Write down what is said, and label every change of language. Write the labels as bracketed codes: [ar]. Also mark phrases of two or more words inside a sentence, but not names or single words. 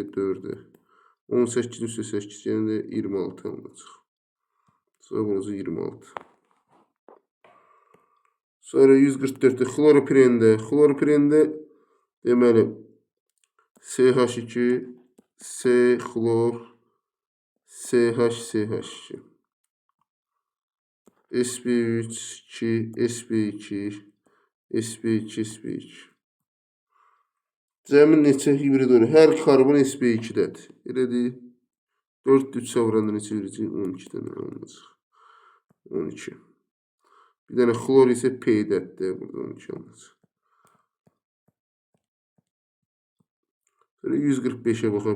[az] 4'ə. 18 üstə 8 yəni də 26 alınacaq. Cavab olacaq 26. Sonra 144'də xloroprində deməli CH2, C xlor, CH2, sp3, 2, sp2, sp2. Cəmi neçə hibrid olur? Hər karbon sp2-dədir. Elədir. 4 3-ə vuranda neçə verəcək? 12 dənə alınacaq. 12. Bir dənə xlor isə P-dətdir. Burada 12 alınacaq. 145'e baxaq.